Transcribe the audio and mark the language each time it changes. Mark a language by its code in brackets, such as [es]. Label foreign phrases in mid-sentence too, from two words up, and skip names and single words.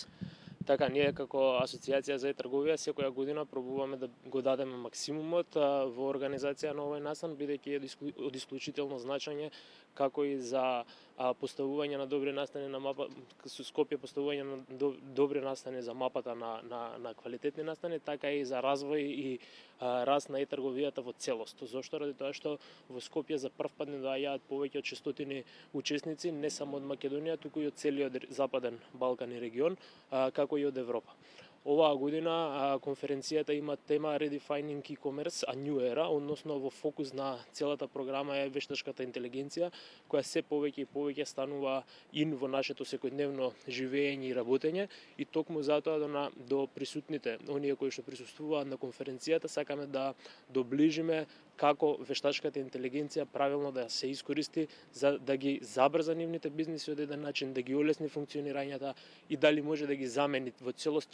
[mk] Така, ние како Асоцијација за е-трговија секоја година пробуваме да го дадеме максимумот во организација на овој настан, бидејќи е од исклучително значење како и за поставување на добри настани на мапа, со Скопје поставување на добри настани за мапата на квалитетни настани, така и за развој и раст на е-трговијата во целост. Зошто? Ради тоа што во Скопје за прв пат не доаѓаат повеќе од 600 учесници, не само од Македонија, туку и од целиот Западен Балкан и регион, како и од Европа. Оваа година конференцијата има тема [en] Redefining e-commerce, a new era, [mk] односно во фокус на целата програма е вештачката интелигенција, која се повеќе и повеќе станува ин во нашето секојдневно живење и работење, и токму затоа до присутните, оние кои што присуствуваат на конференцијата, сакаме да доближиме како вештачката интелигенција правилно да се искористи за да ги забрза нивните бизниси од еден начин, да ги олесни функционирањата и дали може да ги замени во целост.